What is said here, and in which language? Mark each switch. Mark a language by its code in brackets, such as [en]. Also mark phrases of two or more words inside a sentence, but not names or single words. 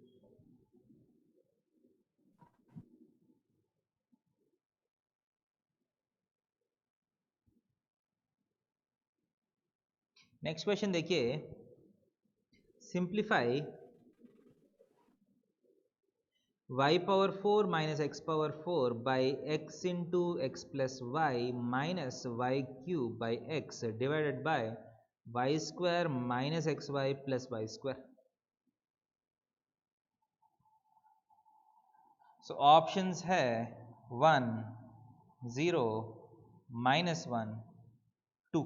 [en] next question देखिए, सिंप्लीफाई y⁴ minus x⁴ by x into x+y minus y³ by x divided by y² minus xy plus y²। so options है 1 0 -1 2।